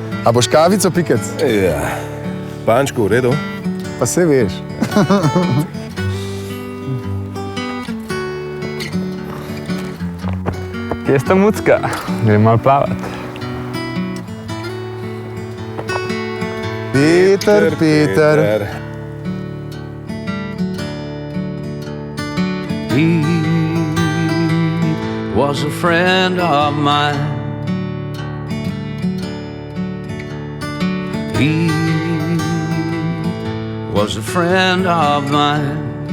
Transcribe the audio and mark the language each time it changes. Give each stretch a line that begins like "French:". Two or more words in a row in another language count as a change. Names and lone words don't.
Slovenian: A boš kavico, Pikec? Ja, Pančko, v redu. Pa se veš. Kje sta mucka? Grem malo plavat. Peter.
English: He was a friend of mine. He was a friend of mine.